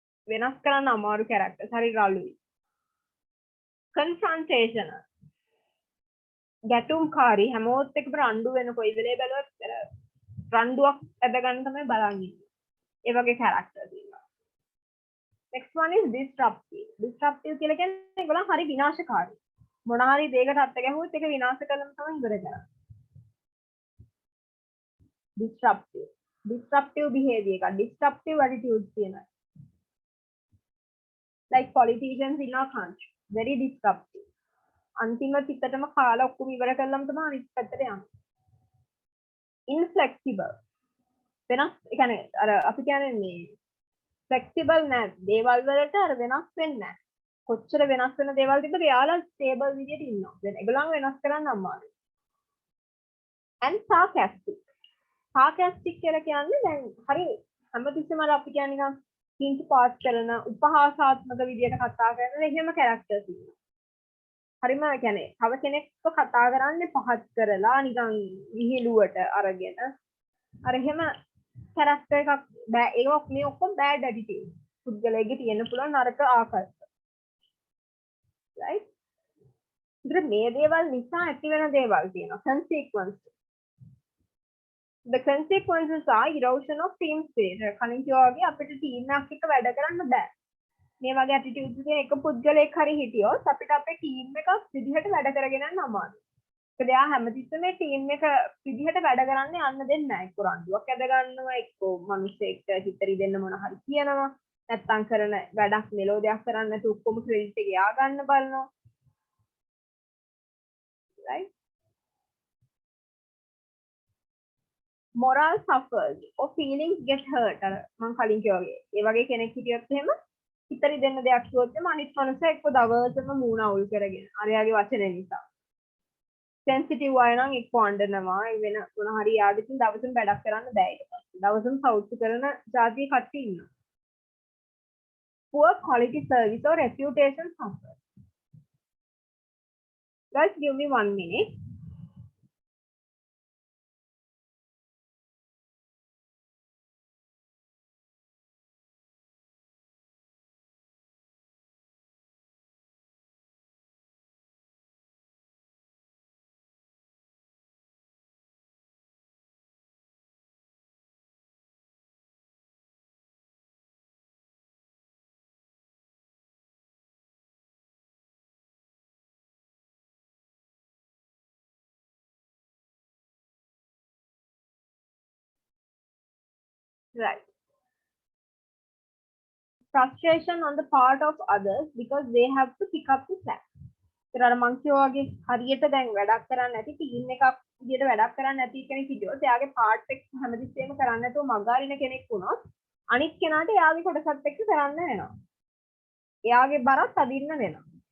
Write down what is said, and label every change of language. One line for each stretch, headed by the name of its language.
Sinhala: වෙනස් කරන්න අමාරු characters හරි රළුයි. confrontational ගැටුම්කාරී හැමෝත් එක්කම රණ්ඩු වෙන කොයි වෙලේ බැලුවත් රණ්ඩුවක් ඇද ගන්න තමයි බලන්නේ. ඒ වගේ characters ඉන්නවා.
English: next one is disruptive.
Sinhala: disruptive කියලා කියන්නේ ඒගොල්ලන් හරි විනාශකාරී. මොන හරි දෙයකට අත් ගැහුවොත් ඒක විනාශ කරලම තමයි ඉවර කරන්නේ. disruptive behavior එක disruptive attitudes තියෙනවා.
English: like politicians in our country very disruptive.
Sinhala: අන්තිම පිටතම කාලා ඔක්කොම ඉවර කළාම තමයි අනිත් පැත්තට යන්නේ. inflexible වෙනස් ඒ කියන්නේ අර අපි කියන්නේ මේ flexible නෑ දේවල් වලට අර වෙනස් වෙන්නේ නෑ. කොච්චර වෙනස් වෙන දේවල් තිබ්බද යාලා stable විදියට ඉන්නවා. දැන් ඒගොල්ලන් වෙනස් කරන්න අමාරුයි. and sarcastic කියලා කියන්නේ දැන් හරි හැමතිස්සෙම අර අපි කියන්නේ නිකන් කිංචි පාස් කරන උපහාසාත්මක විදියට කතා කරන එහෙම characters ඉන්නවා. හරිම කියන්නේ තව කෙනෙක්ව කතා කරන්නේ පහත් කරලා නිකන් විහිළුවට අරගෙන අර එහෙම character එකක් ඒක මේ ඔක්කොම bad attitude. පුද්ගලයෙක්ගේ තියෙන්න පුළුවන් නරක ආකල්ප. right? ඉතින් මේ දේවල් නිසා ඇති වෙන දේවල් තියෙනවා.
English: consequence. The consequences are erosion of team spirit.
Sinhala: කලින් කිව්වා වගේ අපිට ටීම් එකක් එක්ක වැඩ කරන්න බෑ. මේ වගේ ඇටිටියුඩ්ස් තියෙන එක පුද්ගලයෙක් හරි හිටියොත් අපිට අපේ ටීම් එකක් විදිහට වැඩ කරගෙන යන්න අමාරුයි. ඒකද එයා හැමතිස්සෙම මේ ටීම් එක විදිහට වැඩ කරන්න යන්න දෙන්නේ නැහැ. එක්ක රණ්ඩුවක් ඇද ගන්නවා, එක්ක මිනිස්සෙක්ට හිතරි දෙන්න මොන හරි කියනවා. නැත්තම් කරන වැඩක් මෙලෝඩියක් කරන්න නැතුව ඔක්කොම ක්‍රෙඩිට් එක යා ගන්න බලනවා.
English: right? moral suffers or feelings get hurt.
Sinhala: අර මම කලින් කිව්වා වගේ. ඒ වගේ කෙනෙක් හිටියොත් එහෙම හිතරි දෙන්න දෙයක් කිව්වොත් එම අනිත් මනුස්සයා එක්ක දවසම මූණ අවුල් කරගෙන අරයාගේ වචන නිසා. sensitive අය නම් එක්ක අඬනවා. ඒ වෙන මොන හරි යාදින් දවසම වැඩක් කරන්න බෑ ඊට පස්සේ. දවසම සෞතු කරන જાතිය කට්ටිය ඉන්නවා.
English: poor quality service or reputation suffers. Guys, give me 1 minute. Right. Frustration on the part of others because they have to pick up the slack.
Sinhala: ඒතර අර මං කියෝ වගේ හරියට දැන් වැඩක් කරන්නේ නැති ටීම් එකක් විදියට වැඩක් කරන්නේ නැති කෙනෙක් හිටියොත් එයාගේ පාර්ට් එක හැමතිස්සෙම කරන්නේ නැතුව මගහරින කෙනෙක් වුණොත් අනිත් කෙනාට එයාගේ කොටසත් එක්ක කරන්න වෙනවා. එයාගේ බරත් අදින්න වෙනවා.